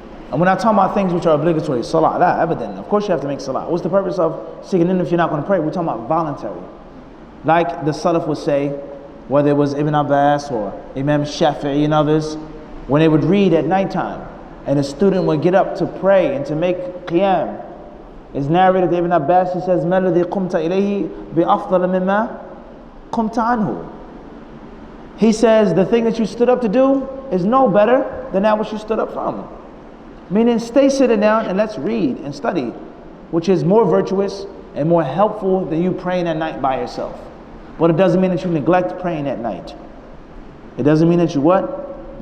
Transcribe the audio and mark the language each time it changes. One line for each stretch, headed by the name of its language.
English: And we're not talking about things which are obligatory, salah, la, abadan. Of course you have to make salah. What's the purpose of seeking in if you're not going to pray? We're talking about voluntary. Like the Salaf would say, whether it was Ibn Abbas or Imam Shafi'i and others, when they would read at nighttime, and a student would get up to pray and to make qiyam. It's narrated that Ibn Abbas, he says,
Arabic: مَا الَّذِي قُمْتَ إِلَيْهِ بِأَفْضَلَ مِمَّا قُمْتَ عَنْهُ.
English: He says, the thing that you stood up to do is no better than that which you stood up from. Meaning, stay sitting down and let's read and study, which is more virtuous and more helpful than you praying at night by yourself. But it doesn't mean that you neglect praying at night. It doesn't mean that you what?